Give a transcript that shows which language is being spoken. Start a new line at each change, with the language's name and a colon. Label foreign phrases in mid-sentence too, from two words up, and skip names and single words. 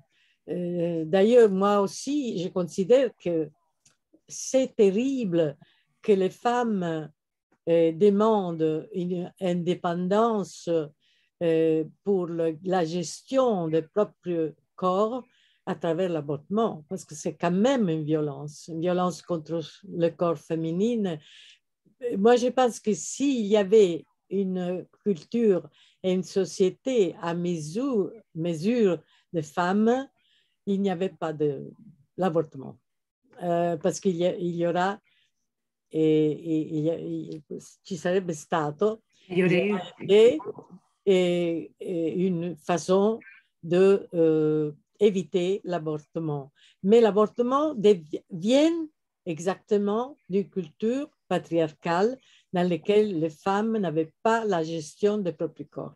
French: D'ailleurs, moi aussi, je considère que c'est terrible que les femmes demandent une indépendance pour la gestion des propres corps à travers l'avortement, parce que c'est quand même une violence contre le corps féminin. Moi, je pense que s'il y avait une culture et une société à mesure de femmes, il n'y avait pas de l'avortement. Parce qu'il y aura
Italian: ci sarebbe stato,
French: Il y il y aurait eu. aurait une façon de éviter l'avortement. Mais l'avortement vient exactement d'une culture patriarcale dans laquelle les femmes n'avaient pas la gestion des propres corps.